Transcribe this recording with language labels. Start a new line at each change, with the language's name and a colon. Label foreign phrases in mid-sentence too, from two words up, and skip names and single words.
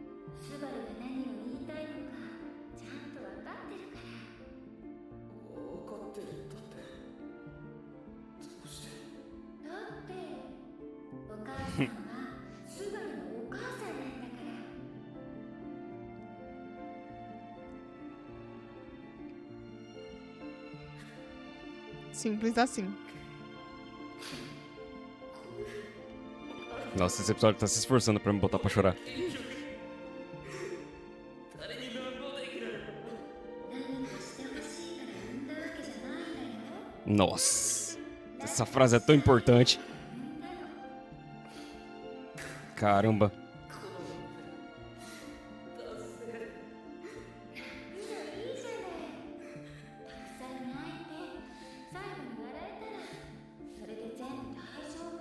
Japanese: スバルが何を言いたいのかちゃんと分かってるから。分かってるだって。どうして。だってお母さんはスバルのお母さんなんだから。
Portuguese: Simples assim. Nossa, esse episódio tá se esforçando pra me botar pra chorar.
Japanese: 誰に乱暴できる。何かしてほしいから産んだわけじゃないんだよ。
Portuguese: Nossa, essa frase é tão importante.
Japanese: 産んだの。
Portuguese: Caramba.
Japanese: いいじゃない。たくさん泣いて最後に笑えたらそれで全部大丈夫。